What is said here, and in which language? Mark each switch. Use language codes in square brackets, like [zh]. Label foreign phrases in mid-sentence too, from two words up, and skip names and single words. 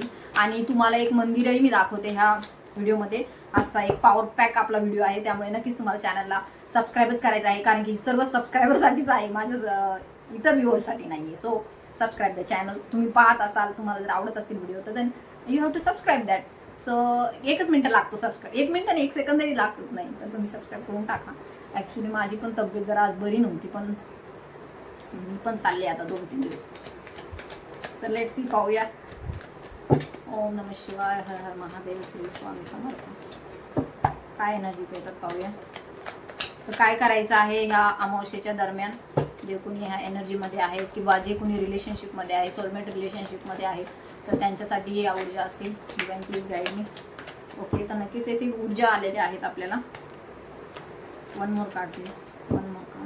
[mr] आणि तुम्हाला एक मंदिरही मी दाखवते ह्या व्हिडिओमध्ये. आजचा एक [en] power pack [mr] आपला व्हिडिओ आहे, त्यामुळे नक्कीच तुम्हाला चॅनलला सबस्क्राईबच करायचं आहे, कारण की सर्व सबस्क्रायबरसाठीच आहे, माझ्या इतर व्ह्युअर्ससाठी नाही आहे. [en] so subscribe the channel. [mr] तुम्ही पाहत असाल, तुम्हाला जर आवडत असतील व्हिडिओ, तर [en] then you have to subscribe that. [mr] सो 1 मिनिट लागतो सबस्क्राईब, 1 मिनिट आणि 1 सेकंदही लागत नाही, तर तुम्ही सबस्क्राईब करून टाका. ॲक्च्युली माझी पण तब्येत जरा आज बरी नव्हती, पण मी पण चालले आता 2-3 दिवस. तर [en] let's see, [mr] पाहूया. [sa] ओम नमः शिवाय, [mr] हर हर महादेव, श्री स्वामी समर्थ. काय एनर्जीज येतात पाहूया. तर काय करायचं आहे ह्या अमावस्येच्या दरम्यान, जे कोणी ह्या एनर्जीमध्ये आहे, किंवा जे कोणी रिलेशनशिपमध्ये आहे, सोलमेट रिलेशनशिपमध्ये आहे, तर त्यांच्यासाठी या ऊर्जा असतील. [en] divine please guide me. [mr] ओके, तर नक्कीच येथे ऊर्जा आलेल्या आहेत आपल्याला. [en] 1 more card please, 1 more card.